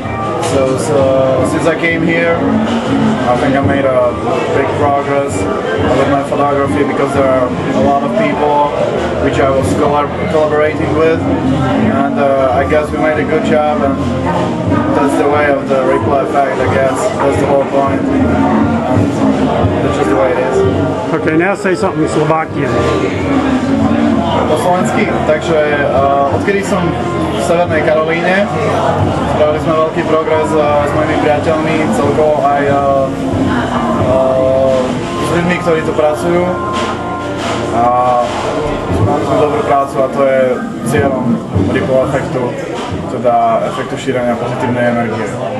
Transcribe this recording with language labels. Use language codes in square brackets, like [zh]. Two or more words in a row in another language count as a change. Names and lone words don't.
[en] So since I came here, I think I made a big progress with my photography because there are a lot of people which I was collaborating with, and I guess we made a good job, and that's the way of the ripple effect, I guess. That's the whole point, and that's just the way it is. Okay, now say something Slovakian. [sk] Po slovensky, takže odkedy som v Severnej Karolíne, spravili sme veľký progres s mojimi priateľmi, celkovo aj s ľuďmi, ktorí tu pracujú. A máme tu dobrú prácu a to je cieľom ripple efektu, teda efektu šírenia pozitívnej energie.